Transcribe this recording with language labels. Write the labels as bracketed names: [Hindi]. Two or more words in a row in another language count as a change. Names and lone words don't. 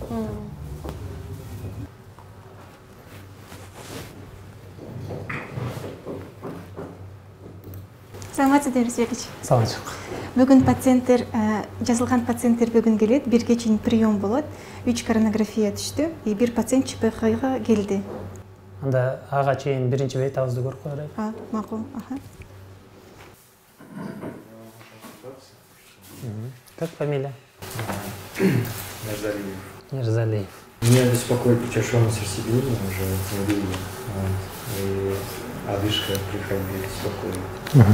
[Kyrgyz] Саламатсызбы, Дамир Сергеевич? Саламатчылык. Бүгүн пациенттер, жазылган пациенттер бүгүн келет, 1 чейин прием болот. 3 коронография түштү, 1 пациент ЧПХ-га келди. Анда ага чейин биринчи бейтабызды көрүп коелу. Макул. [Russian] Как фамилия? Нерзалиев. Меня беспокоит учащенность сердцебиения уже недолго. И одышка при ходьбе беспокоит.